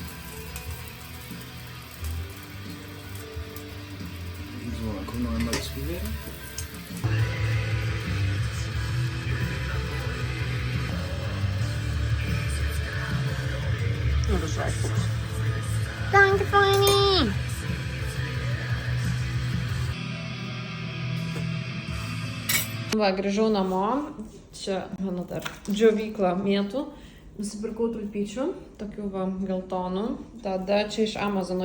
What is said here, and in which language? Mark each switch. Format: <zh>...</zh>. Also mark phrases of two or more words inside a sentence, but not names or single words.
<de>So, dann kommen noch einmal Zwiebeln. Oh, du Scheißfuchs. Danke,</de> <lt>Freuni. Va, grįžau namo. Čia mano dar džiovykla mėtų. Nusipirkau tulpyčių, tokių va geltonų. Tada čia iš Amazono.</lt>